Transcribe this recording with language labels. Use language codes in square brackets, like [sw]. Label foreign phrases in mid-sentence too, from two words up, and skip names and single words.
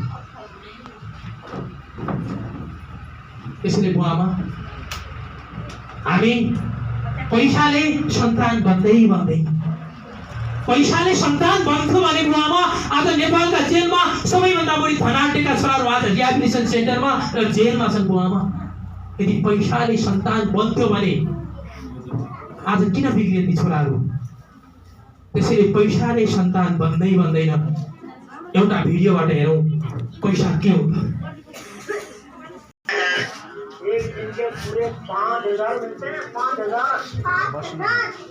[ne] त्यसैले बुवामा हामी पैसाले सन्तान बन्दै पैसाले सन्तान बन्थ्यो भने बुवामा आज नेपालका जेलमा सबैभन्दा बढी धनाढ्यका छोराहरू आज रिहेबिलिटेसन सेन्टरमा र जेलमा छन् बुवामा। यदि पैसाले सन्तान बन्थ्यो भने आज किन बिग्रिए ती छोराहरू? त्यसैले पैसाले सन्तान बन्दैन। एउटा भिडियोबाट हेरौँ पैसा के हो। [hi] एक दिन के पूरे 5,000 मिलते हैं। 5,000